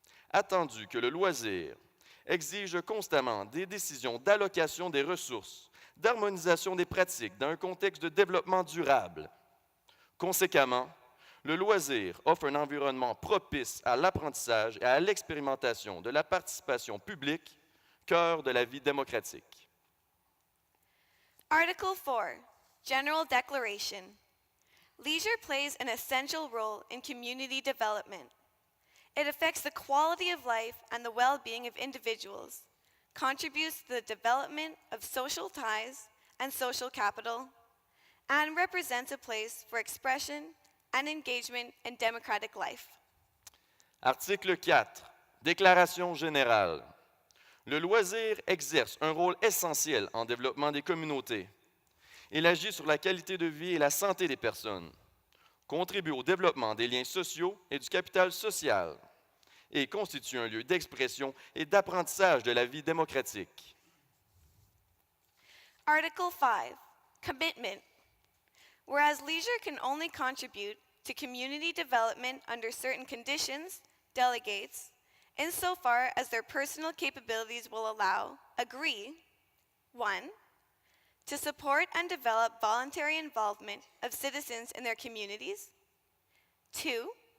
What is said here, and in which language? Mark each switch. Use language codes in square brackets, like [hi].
[fr] Attendu que le loisir exige constamment des décisions d'allocation des ressources, d'harmonisation des pratiques dans un contexte de développement durable. Conséquemment, le loisir offre un environnement propice à l'apprentissage et à l'expérimentation de la participation publique, cœur de la vie démocratique. [en] Article 4, General Declaration. Leisure plays an essential role in community development. It affects the quality of life and the well-being of individuals, contributes to the development of social ties and social capital, and represents a place for expression and engagement in democratic life. [fr] Article 4. Déclaration générale. Le loisir exerce un rôle essentiel en développement des communautés. Il agit sur la qualité de vie et la santé des personnes, contribue au développement des liens sociaux et du capital social, et constitue un lieu d'expression et d'apprentissage de la vie démocratique. [en] Article 5, Commitment. Whereas leisure can only contribute to community development under certain conditions, delegates, insofar as their personal capabilities will allow, agree, 1. To support and develop voluntary involvement of citizens in their communities. 2.